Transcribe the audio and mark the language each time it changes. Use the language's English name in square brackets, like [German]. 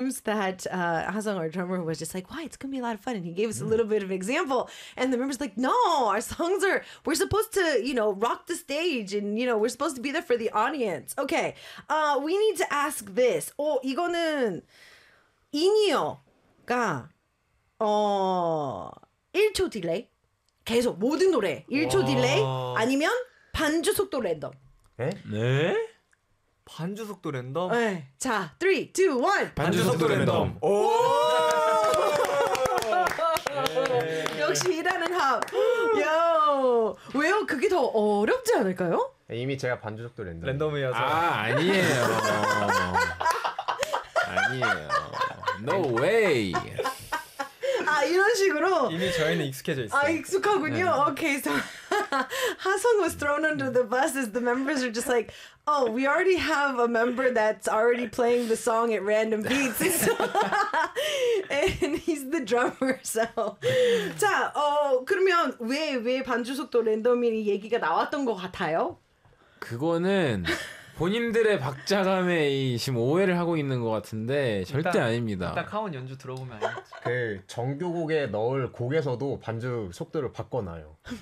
[English] times that Hazong, our drummer, was just like, why? It's going to be a lot of fun. And he gave us a little bit of example. And the members like, no, our songs are, we're supposed to, you know, rock the stage. And, you know, we're supposed to be there for the audience. Okay. We need to ask this. [Korean] Oh, 이거는 인이어가 1초 딜레이. 계속 모든 노래 1초 딜레이 아니면 반주 속도 랜덤. 에? 네? 반주 속도 랜덤? 네. 자, 3, 2, 1. 반주 속도 랜덤. 오! 역시 일하는 합. 요! 왜요? 그게 더 어렵지 않을까요? 이미 제가 반주 속도 랜덤. 랜덤이어서. 아, 아니에요. 아니에요. [English] No way. [Korean] 아, 이런 식으로 이미 저희는 익숙해져 있어요. 아, 익숙하군요. 네. [English] Okay, so Hasung was thrown under the bus as the members are just like, oh, we already have a member that's already playing the song at random beats, so, and he's the drummer. [Korean] So, 자, 그러면 왜 반주 속도 랜덤이 얘기가 나왔던 것 같아요? 그거는 본인들의 박자감에 지금 오해를 하고 있는 것 같은데 절대 일단, 아닙니다. 일단 카운 연주 들어보면 알겠지. 그 정규곡에 넣을 곡에서도 반주 속도를 바꿔놔요.